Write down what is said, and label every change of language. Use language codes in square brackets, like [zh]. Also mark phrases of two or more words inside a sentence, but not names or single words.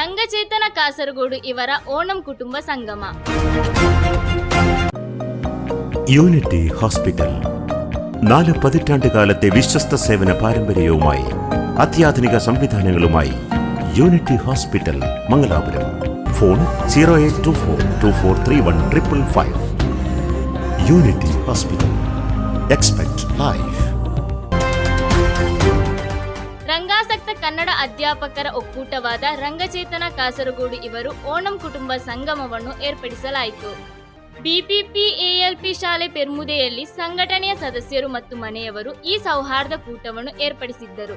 [kn] ರಂಗಚೇತನ ಕಾಸರಗೋಡು ಇವರ ಓಣಂ ಕುಟುಂಬ ಸಂಗಮ. [ml] യൂണിറ്റി ഹോസ്പിറ്റൽ 4 പതിറ്റാണ്ടുകാലത്തെ വിശ്വസ്ത സേവന പാരമ്പര്യവുമായി അത്യാധുനിക സംവിധാനങ്ങളുമായി യൂണിറ്റി ഹോസ്പിറ്റൽ മംഗലാപുരം. ഫോൺ 0824243155. യൂണിറ്റി ഹോസ്പിറ്റൽ. [en] expect life. [kn] ರಂಗಾಸಕ್ತ ಕನ್ನಡ ಅಧ್ಯಾಪಕರ ಒಕ್ಕೂಟವಾದ ರಂಗಚೇತನ ಕಾಸರಗೋಡು ಇವರು ಓಣಂ ಕುಟುಂಬ ಸಂಗಮವನ್ನು ಏರ್ಪಡಿಸಲಾಯಿತು. ಬಿಪಿಪಿಎಎಲ್ಪಿ ಶಾಲೆ ಪೆರ್ಮುದೆಯಲ್ಲಿ ಸಂಘಟನೆಯ ಸದಸ್ಯರು ಮತ್ತು ಮನೆಯವರು ಈ ಸೌಹಾರ್ದ ಕೂಟವನ್ನು ಏರ್ಪಡಿಸಿದ್ದರು.